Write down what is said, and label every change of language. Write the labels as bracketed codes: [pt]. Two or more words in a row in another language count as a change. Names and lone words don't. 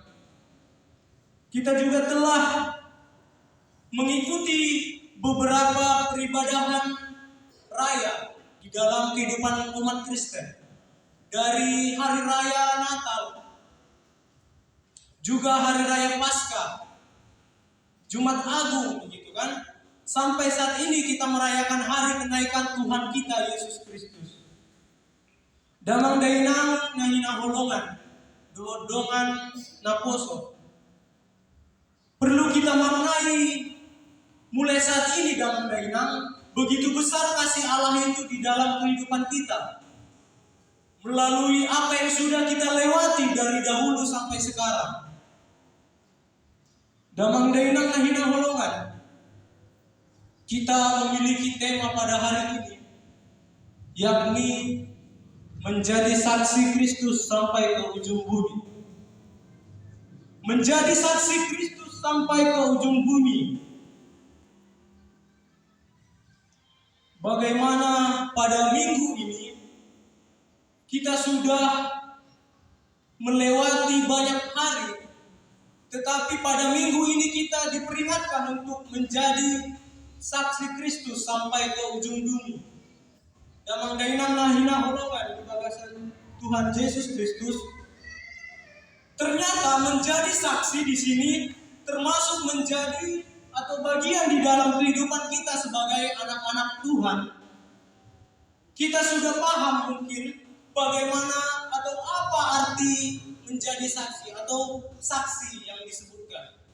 [id] Kita juga telah mengikuti beberapa peribadahan raya di di dalam kehidupan umat Kristen. Dari hari raya Natal, juga hari raya Paskah, Jumat Agung, begitu kan? Sampai saat ini kita merayakan hari kenaikan Tuhan kita Yesus Kristus. [bbc] Damang dainang nahina holongan, dodongan naposo. [id] Perlu kita maknai mulai saat ini [bbc] damang dainang, [id] begitu besar kasih Allah itu di dalam kehidupan kita. Melalui apa yang sudah kita lewati dari dahulu sampai sekarang. [bbc] Damang dainang nahina holongan. [id] Kita memiliki tema pada hari ini, yakni menjadi saksi Kristus sampai ke ujung bumi. Menjadi saksi Kristus sampai ke ujung bumi. Bagaimana pada minggu ini kita sudah melewati banyak hari, tetapi pada minggu ini kita diperingatkan untuk menjadi saksi Kristus sampai ke ujung bumi. [bbc] Damang dainang nahina holongan kebagasan Tuhan Yesus Kristus. [id] Ternyata menjadi saksi di sini termasuk menjadi atau bagian di dalam kehidupan kita sebagai anak-anak Tuhan. Kita sudah paham mungkin bagaimana atau apa arti menjadi saksi atau saksi yang disebutkan.